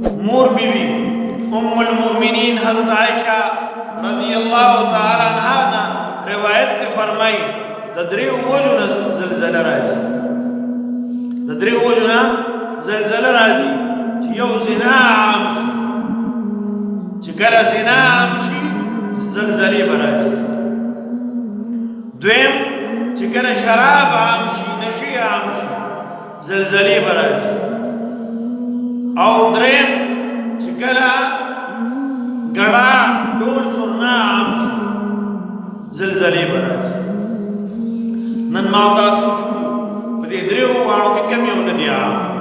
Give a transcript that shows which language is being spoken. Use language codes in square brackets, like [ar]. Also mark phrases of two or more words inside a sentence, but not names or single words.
[ps] مور بیوی ام المؤمنین حضرت عائشہ [ar] رضی اللہ تعالی عنہ [ps] نا روایت نے فرمائی د دریو وجو نه زلزلہ راځي د دریو وجو نه زلزلہ راځي چې یو زنا عام شي چې کله زنا عام شي زلزلې به راځي دویم چې کله شراب عام شي نشي عام شي زلزلې به راځي او دریم چې کله ګړه ډول سرنا عام شي زلزلې به راځي نن ما تاسو چې په دې دریو واړو کې کم یو نه دی عام